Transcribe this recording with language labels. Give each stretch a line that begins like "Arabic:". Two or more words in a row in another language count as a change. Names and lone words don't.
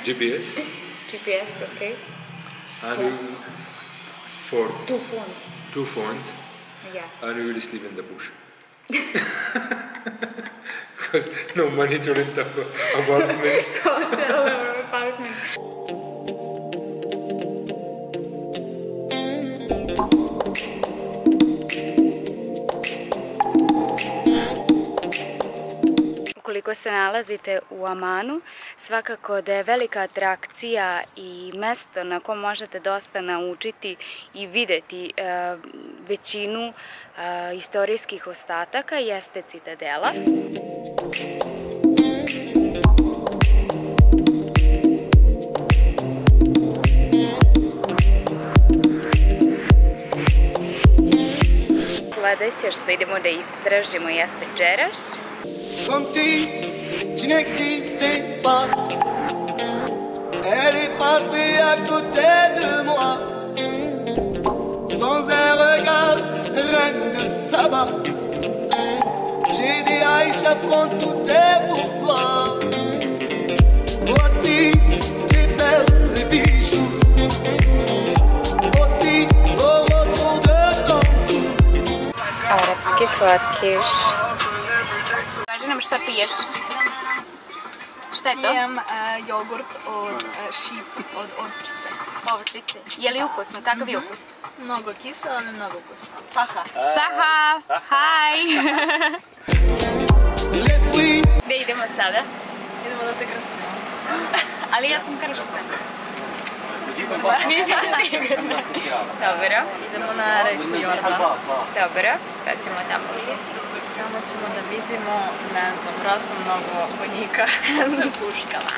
English: GPS, okay. And for 2 phones. 2 phones, Yeah. and we will sleep in the bush. Because no money to rent the apartment. Apartment.
Serbian: Ukoliko se nalazite u Amanu, svakako da je velika atrakcija i mesto na kom možete dosta naučiti i videti većinu istorijskih ostataka jeste Citadela. Sledeće što idemo da istražimo jeste džeraš.
French: Comme si je n'existais pas. Elle est passée à côté de moi, sans un regard, reine de Saba. J'ai dit Aïcha, prends tout est pour toi. Voici les perles, les bijoux, aussi au retour de ton cou.
Serbian: Arapski slatkiš. Kaži nam šta piješ. Šta je to? Pijem jogurt od ovčice. Ovčice. Je li ukusno? Kakav je ukus? Mnogo kiselo, ali mnogo ukusno. Saha. Saha! Haj!
French: Les fruits,
Serbian: Gde idemo sada? Idemo da te krstimo. Ali ja sam kršna. Nisam sigurna. Dobro. Idemo na reku Jordan. Dobro. Šta ćemo tamo vidjeti? Tamo ćemo da vidimo, ne znam, vratno mnogo vojnika sa puškama.